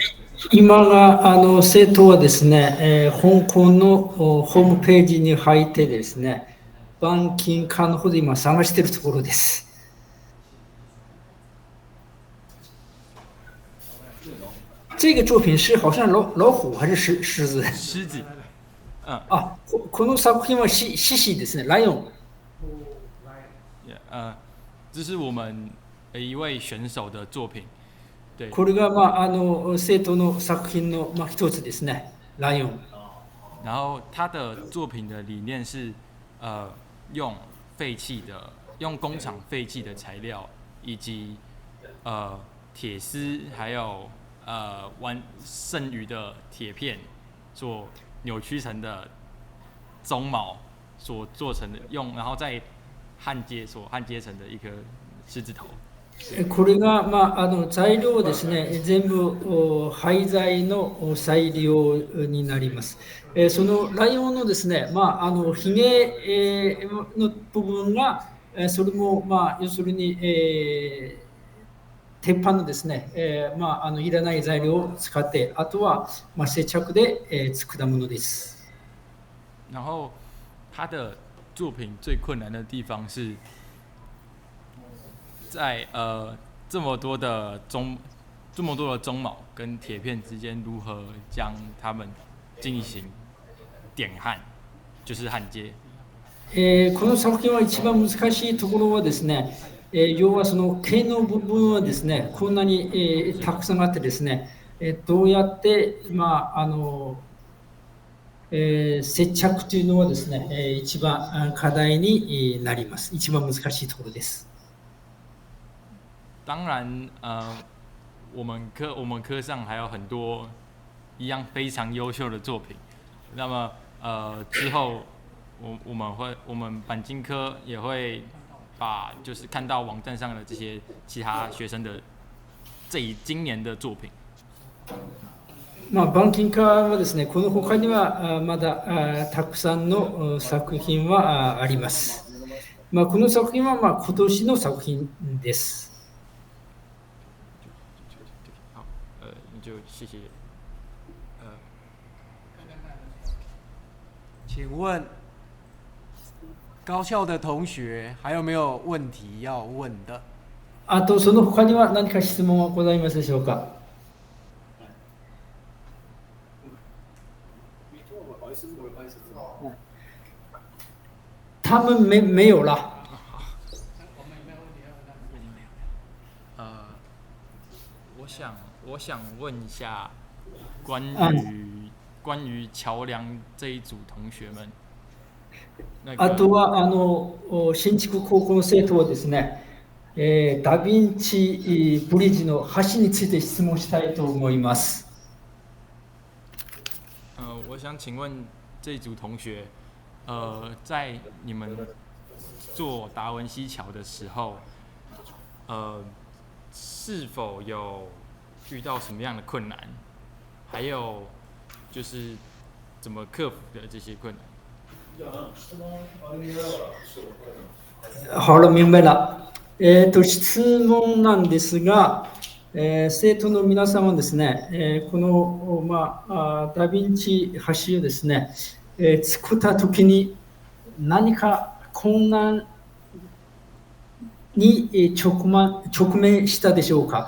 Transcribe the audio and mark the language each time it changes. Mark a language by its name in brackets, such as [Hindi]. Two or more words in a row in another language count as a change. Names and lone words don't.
[Japanese] 今が生徒はですね、香港のホームページに入ってですね、钣金科の方で今探しているところです。 [Chinese] 这个作品是好像老虎还是狮子？狮子。 [Japanese] この作品は獅子ですね、ライオン。 [Chinese] 这是我们一位选手的作品。对。 [Japanese] これが生徒の作品の一つですね、ライオン。 [Chinese] 然后他的作品的理念是，用工厂废弃的材料，以及铁丝，还有剩余的铁片做扭曲成的鬃毛所做成的，然后再焊接成的一颗狮子头。 [Japanese] これが材料ですね、全部廃材の材料になります。そのライオンのですね、ひげの部分がそれも要するに鉄板のですね、いらない材料を使って、あとは接着で作ったものです。 [Chinese] 然后他的作品最困难的地方是， 在这么多的中锚跟铁片之间，如何将它们进行点焊，就是焊接。 [Japanese] この作品は一番難しいところはですね、要はその毛の部分はですね、こんなに、たくさんあってですね、どうやって、接着というのはですね、一番課題になります。一番難しいところです。 [Chinese] 当然，我们科上还有很多一样非常优秀的作品。那么，之后我们钣金科也会把就是看到网站上的这些其他学生的今年的作品。 [Japanese] 钣金科はですね、この他にはまだたくさんの作品はあります。この作品は今年の作品です。 [Chinese] 好，你就谢谢。请问高校的同学还有没有问题要问的？ [Japanese] あとその他には何か質問はございますでしょうか？ [Chinese] 他们没有了。我想问一下，关于桥梁这一组同学们。 [Japanese] あとは新築高校の生徒はですね、ダヴィンチブリッジの橋について質問したいと思います。 [Chinese] 我想请问这一组同学，在你们做达文西桥的时候，是否有遇到什么样的困难？还有就是怎么克服的这些困难？好了，明白了。 [Japanese] 質問なんですが、生徒の皆さんはですね、この、ダヴィンチ橋をですね、作ったときに何か困難に直面したでしょうか。